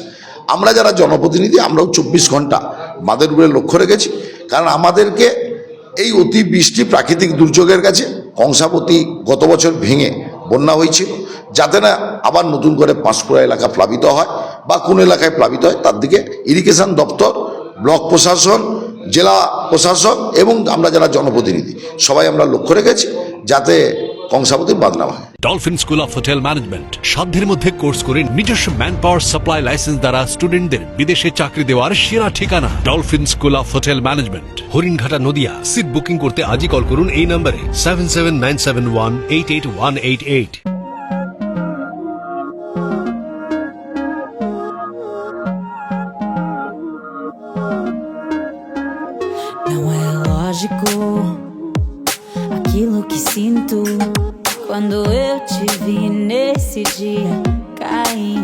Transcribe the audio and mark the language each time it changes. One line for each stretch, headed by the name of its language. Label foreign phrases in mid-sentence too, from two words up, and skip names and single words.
Bangla: আমরা যারা জনপ্রতিনিধি আমরাও 24 ঘন্টা বাঁধের উপরে লক্ষ্য রেখেছি, কারণ আমাদেরকে এই অতি বৃষ্টি প্রাকৃতিক দুর্যোগের কাছে কংসাবতী গত বছর ভেঙে বন্যা হয়েছিল, যাতে না আবার নতুন করে পাঁশকুড়া এলাকা প্লাবিত হয় বা কোন এলাকায় প্লাবিত হয় তার দিকে ইরিগেশন দপ্তর, ব্লক প্রশাসন, জেলা প্রশাসন এবং আমরা যারা জনপ্রতিনিধি সবাই আমরা লক্ষ্য রেখেছি যাতে কংসাবতী বাদ না হয়। ডলফিন স্কুল অফ হোটেল ম্যানেজমেন্ট সাধ্যের মধ্যে কোর্স করে নিজস্ব
English: man power supply license
Bangla: দ্বারা স্টুডেন্টদের বিদেশে চাকরি দেওয়ার সেরা ঠিকানা ডলফিন স্কুল অফ হোটেল ম্যানেজমেন্ট, হরিণঘাটা, নদিয়া।
English: seat booking
Bangla: করতে আজই কল করুন এই নম্বরে 7797188188।
Portuguese: Não é lógico aquilo que sinto quando eu te vi nesse dia cair.